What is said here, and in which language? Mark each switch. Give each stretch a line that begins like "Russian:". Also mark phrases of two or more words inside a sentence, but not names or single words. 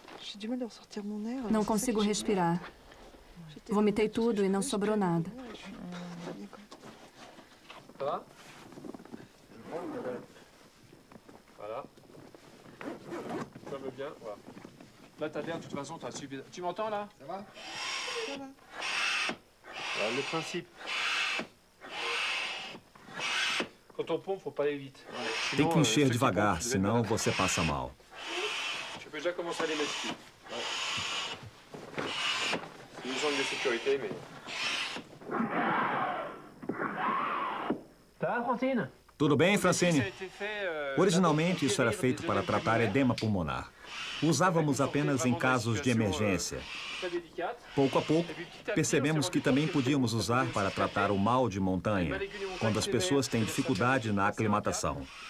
Portuguese: Não consigo respirar. Vomitei tudo e não sobrou nada.
French: Voilà. Ça va bien, voilà. Là, t'as l'air, de toute façon, t'as suivi. Tu m'entends, là? Ça va? Ça va. Voilà, le principe. Quand on pompe, faut pas aller vite.
Portuguese: Tem que encher devagar, senão você passa mal.
French: Tu peux déjà commencer à les mettre ici. C'est une zone de sécurité, mais...
Portuguese: Tá, Francine? Tudo bem, Francine? Originalmente, isso era feito para tratar edema pulmonar. Usávamos apenas em casos de emergência. Pouco a pouco, percebemos que também podíamos usar para tratar o mal de montanha, quando as pessoas têm dificuldade na aclimatação.